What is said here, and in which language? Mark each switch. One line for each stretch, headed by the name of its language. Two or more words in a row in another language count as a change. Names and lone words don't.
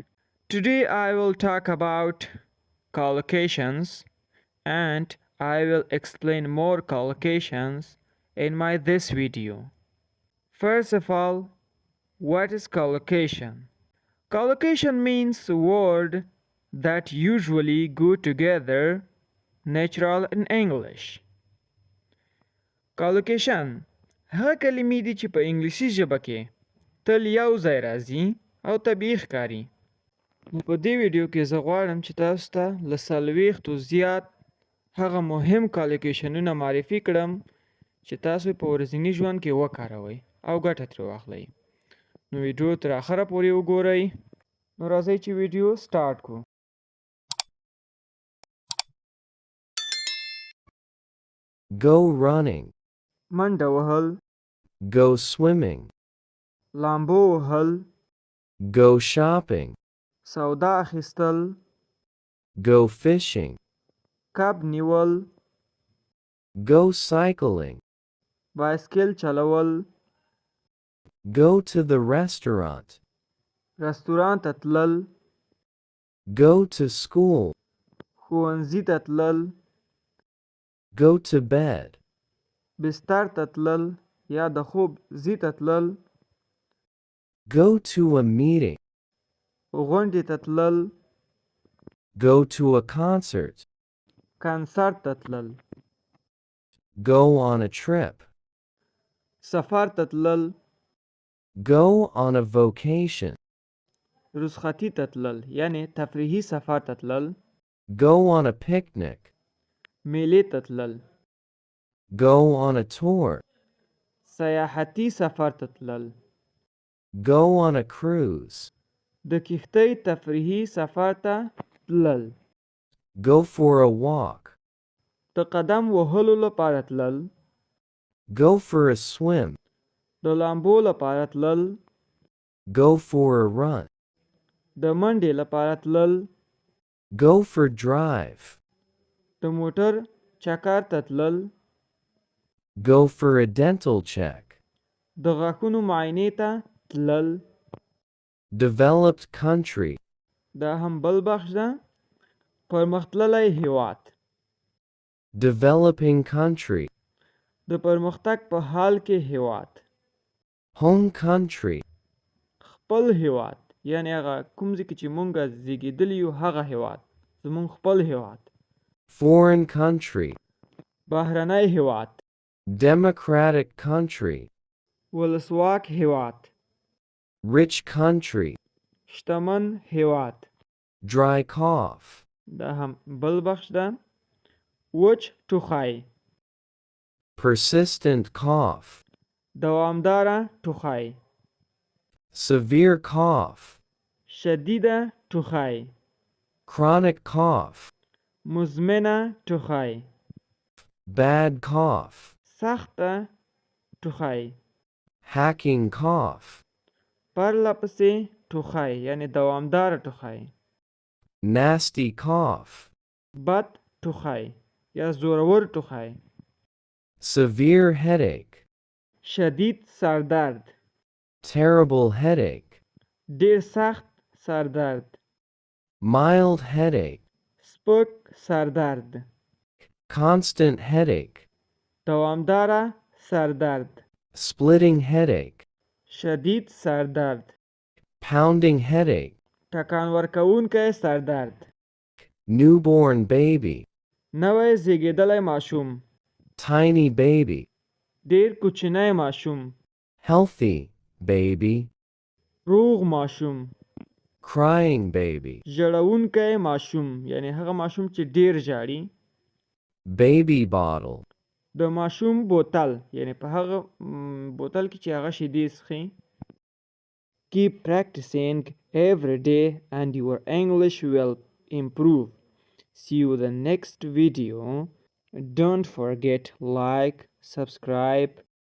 English: Today I will talk about collocations and I will explain more collocations in my this video. First of all, what is collocation? Collocation means a word that usually go together, natural in English.
Pashto: Collocation هغه کلمې دي چې په انګلیسي ژبه کې تل یو ځای راځي او طبیعي ښکاري. نو په دې ویډیو کې زه غواړم چې تاسو ته له 40 زیات هغه مهم کالوکیشنونه معرفي کړم چې تاسو په ورځني ژوند کې وکاروئ او ګټه ترې واخلئ. نو ویډیو تر اخره پورې وګورئ. نو راځئ چې ویډیو سٹارټ کړو.
English: Go running.
Pashto: منډه وهل،
English: Go swimming.
Pashto: لامبو وهل،
English: Go shopping.
Pashto: سودا اخیستل،
English: Go fishing.
Pashto: کب نیول،
English: Go cycling.
Pashto: بایسکل چلول،
English: Go to the restaurant.
Pashto: رستورانت ته تلل،
English: Go to school.
Pashto: ښوونځي ته تلل،
English: Go to bed.
Pashto: بستر ته تلل یا د خوب ځای ته تلل،
English: Go to a meeting.
Pashto: غونډې ته تلل،
English: Go to a concert.
Pashto: کنسرت ته تلل،
English: Go on a trip.
Pashto: سفر ته تلل،
English: Go on a vacation.
Pashto: رخصتي ته تلل یعنی تفریحي سفر ته تلل،
English: Go on a picnic.
Pashto: میلې ته تلل،
English: Go on a tour.
Pashto: سیاحتي سفر ته تلل،
English: Go on a cruise.
Pashto: د کښتۍ تفریحي سفر ته تلل،
English: Go for a walk.
Pashto: د قدم وهلو لپاره تلل،
English: Go for a swim.
Pashto: د لامبو لپاره تلل،
English: Go for a run.
Pashto: د منډې لپاره تلل،
English: Go for drive.
Pashto: د موټر چکر ته تلل،
English: Go for a dental check.
Pashto: د غاښونو معاینې ته تلل.
English: Developed country.
Pashto: دا هم بل بخش ده. پرمختللی هیواد،
English: Developing country.
Pashto: د پرمختګ په حال کې هیواد.
English: Home country.
Pashto: خپل هیواد یعنی هغه کوم ځای کې چې مونږ زیږېدلي یو هغه هیواد، زمونږ خپل هیواد.
English: Foreign country.
Pashto: بهرنی هیواد،
English: Democratic country.
Pashto: ولسواک هیواد،
English: Rich country.
Pashto: شتمن هیواد.
English: Dry cough.
Pashto: دا هم بل بخش ده. وچ ټوخی،
English: Persistent cough.
Pashto: دوامداره ټوخی،
English: Severe cough.
Pashto: شدیده ټوخی،
English: Chronic cough.
Pashto: مزمنه ټوخی،
English: Bad cough.
Pashto: سخته ټوخی،
English: Hacking cough.
Pashto: پرله پسې ټوخی یعنی دوامداره ټوخی،
English: Nasty cough.
Pashto: بد ټوخی یا زورور ټوخی،
English: Severe headache.
Pashto: شدید سردرد،
English: Terrible headache.
Pashto: ډیر سخت سردرد،
English: Mild headache.
Pashto: سپک سردرد،
English: Constant headache.
Pashto: دوامداره سردرد،
English: Splitting headache.
Pashto: شدید سردرد،
English: Pounding headache.
Pashto: ټکان ورکوونکی سردرد،
English: Newborn baby.
Pashto: نوی زیږېدلی ماشوم،
English: Tiny baby.
Pashto: ډیر کوچنی ماشوم،
English: Healthy baby.
Pashto: روغ ماشوم،
English: Crying baby.
Pashto: ژړونکی ماشوم یعنی هغه ماشوم چې ډیر ژاړي،
English: Baby bottle.
Pashto: د ماشوم بوتل یعنی په هغه بوتل کې چې هغه شیدې څښي.
English: Keep practicing every day and your English will improve. See you in the next video. Don't forget like, subscribe